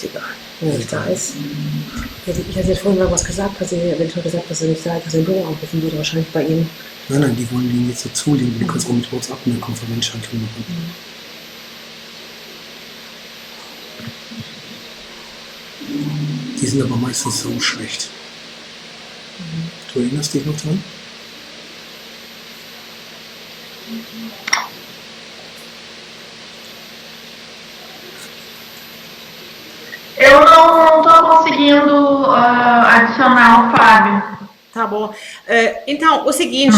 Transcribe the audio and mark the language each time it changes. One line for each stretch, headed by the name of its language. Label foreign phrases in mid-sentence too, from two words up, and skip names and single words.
German: Ist egal, wenn er nicht da ist. Ich hatte jetzt vorhin mal was gesagt, dass ich eventuell gesagt, dass er nicht da ist, dass er im Büro anrufen würde, wahrscheinlich bei ihm. Nein, die wollen den jetzt dazu legen. Du kannst auch mit WhatsApp eine Konferenzschaltung machen. Die sind aber meistens so schlecht. Du erinnerst dich noch dran?
Portuguese: Eu não tô conseguindo adicionar o Fábio. Tá bom. Então, o seguinte,